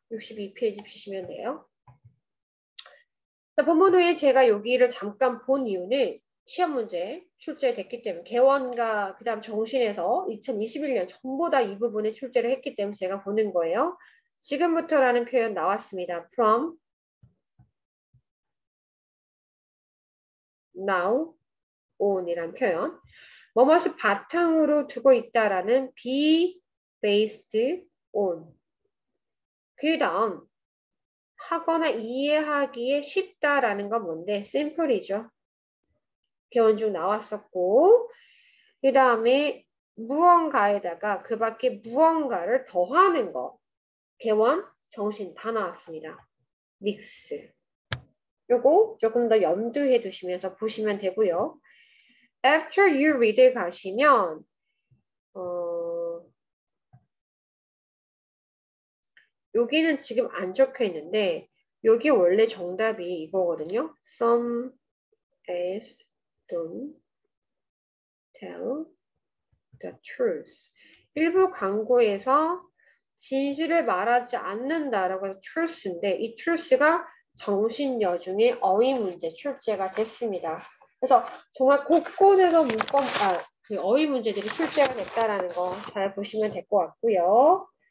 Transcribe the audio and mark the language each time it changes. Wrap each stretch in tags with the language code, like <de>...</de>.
<ko>62페이지 피시면 돼요. 자, 본문 후에 제가 여기를 잠깐 본 이유는 시험 문제 출제됐기 때문에 개원과 그 다음 정신에서 2021년 전부 다 이 부분에 출제를 했기 때문에 제가 보는 거예요. 지금부터라는 표현 나왔습니다.</ko> <en>From now on</en> <ko>이란 표현. 뭐뭇을 바탕으로 두고 있다라는</ko> <en>be based on.</en> <ko>그 다음 하거나 이해하기에 쉽다라는 건 뭔데? simple이죠. 개원 중 나왔었고 그 다음에 무언가에다가 그 밖에 무언가를 더하는 거. 개원, 정신 다 나왔습니다. 믹스. 요거 조금 더 염두해 두시면서 보시면 되고요. After you read에 가시면 여기는 지금 안 적혀 있는데 여기 원래 정답이 이거거든요.</ko> <en>Some as don't tell the truth.</en> <ko>일부 광고에서 진실을 말하지 않는다라고 해서 truth인데 이 truth가 정신여 중에 어휘 문제 출제가 됐습니다. 그래서 정말 곳곳에서 그 어휘 문제들이 출제가 됐다라는 거 잘 보시면 될 것 같고요.</ko>